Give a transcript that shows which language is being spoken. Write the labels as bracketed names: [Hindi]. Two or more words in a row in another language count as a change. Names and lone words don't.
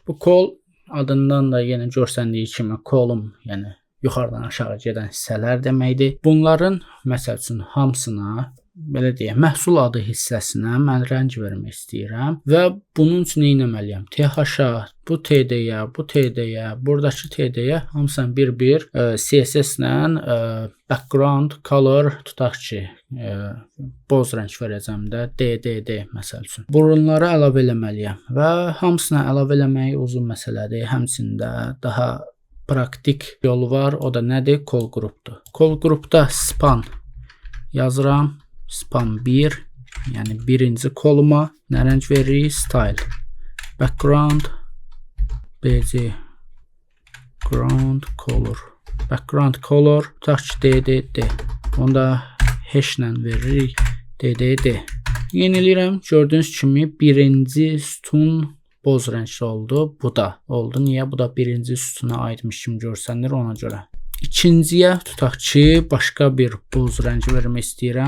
[Azerbaijani] Bu call adından da yenə görsəndiyi kimi call'um, yəni yuxarıdan aşağı gedən hissələr deməkdir. Bunların məsəl üçün hamısına, belə deyək, məhsul adı hissəsinə mən rəng vermək istəyirəm və bunun üçün nə etməliyəm? TH-a, bu TD-yə, bu TD-yə, buradakı TD-yə hamısını bir-bir CSS-lə [English] background color [Azerbaijani] tutaq ki, boz rəng verəcəm də, DDD məsəl üçün. Bunları əlavə eləməliyəm və hamısını əlavə eləmək uzun məsələdir. Həmçində daha praktik yolu var, o da nədir? Call qrupdur. Call qrupda span yazıram. Span 1, yəni birinci koluma nə rəng veririk? Style. [English] Background BC ground color. Background color [Azerbaijani] tutaq ki DDD. Onu da hashlə veririk. DDD. Yeniləyirəm. Gördüyünüz kimi birinci sütun boz rəngli oldu. Bu da oldu. Niyə? Bu da birinci sütuna aidmiş kimi görsənir, ona görə. İkinciyə tutaq ki, başqa bir boz rəngi vermək istəyirəm.